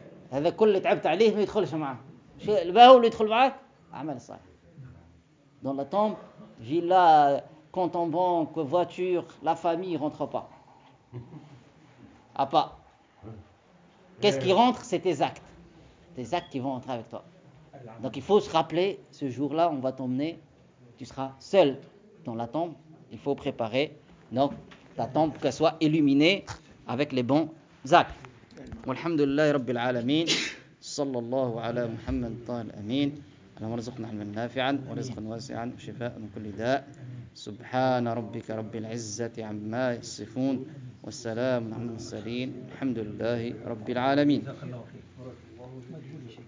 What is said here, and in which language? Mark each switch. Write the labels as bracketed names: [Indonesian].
[Arabic] هذا كل اللي تعبت عليه ما يدخلش معاه. شيء الباهو اللي يدخل معاك اعمال صالحه. [French] Dans la tombe, villa, compte en banque, voiture, la famille rentre pas. À pas. Qu'est-ce qui rentre? C'est tes actes. Tes actes qui vont entrer avec toi. Donc il faut se rappeler ce jour-là, on va t'emmener, tu seras seul dans la tombe, il faut préparer donc ta tombe pour qu'elle soit illuminée avec les bons actes. [Arabic] والحمد لله رب العالمين صلى الله على محمد طه الأمين اللهم ارزقنا علما نافعا ورزقا واسعا وشفاء من كل داء. سبحان ربك رب العزة عما يصفون والسلام على المرسلين. الحمد لله رب العالمين.